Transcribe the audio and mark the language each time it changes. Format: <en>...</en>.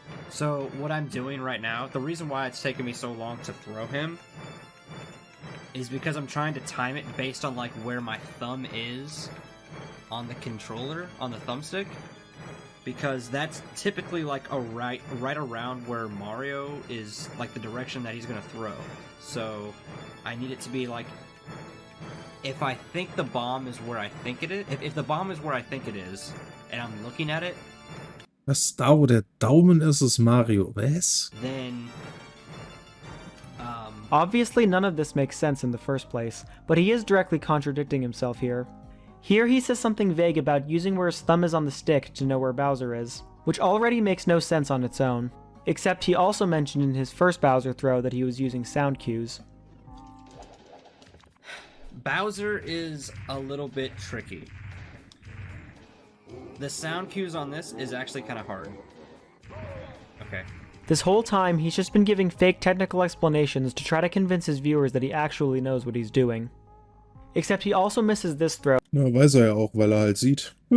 <en>So what I'm doing right now, the reason why it's taken me so long to throw him is because I'm trying to time it based on like where my thumb is on the controller, on the thumbstick, because that's typically like a right around where Mario is, like the direction that he's gonna throw. So I need it to be like, if I think the bomb is where I think it is, if the bomb is where I think it is, and I'm looking at it,</en> <de>Das da, wo der Daumen ist, ist Mario. Was?</de> <en>then Obviously none of this makes sense in the first place, but he is directly contradicting himself here. Here he says something vague about using where his thumb is on the stick to know where Bowser is, which already makes no sense on its own, except he also mentioned in his first Bowser throw that he was using sound cues. Bowser is a little bit tricky. The sound cues on this is actually kind of hard. Okay. This whole time, he's just been giving fake technical explanations to try to convince his viewers that he actually knows what he's doing. Except he also misses this throw</en> <de>Ja, weiß er ja auch, weil er halt sieht.</de>